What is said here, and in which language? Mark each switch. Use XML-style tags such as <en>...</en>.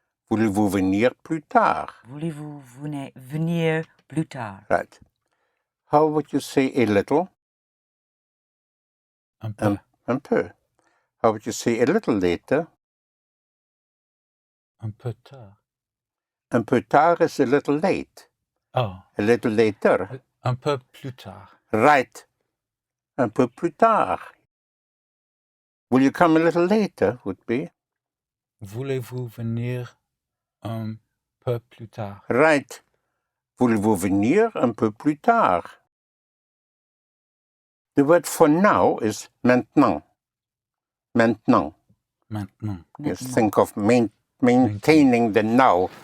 <fr>Voulez-vous venir plus tard? Voulez-vous venir plus tard?</fr> <en>Right. How would you say a little?</en> <fr>Un peu. Un peu.</fr> <en>How would you say a little later?</en> <fr>Un peu tard. Un peu tard</fr> <en>is a little late. Oh. A little later.</en> <fr>Un peu plus tard. Right. Un peu plus tard.</fr> <en>Will you come a little later, would be?</en> <fr>Voulez-vous venir un peu plus tard?</fr> <en>Right.</en> <fr>Voulez-vous venir un peu plus tard?</fr> <en>The word for now is maintenant.</en> <fr>Maintenant. Maintenant.</fr> <en>Yes, think of maintaining the now.</en>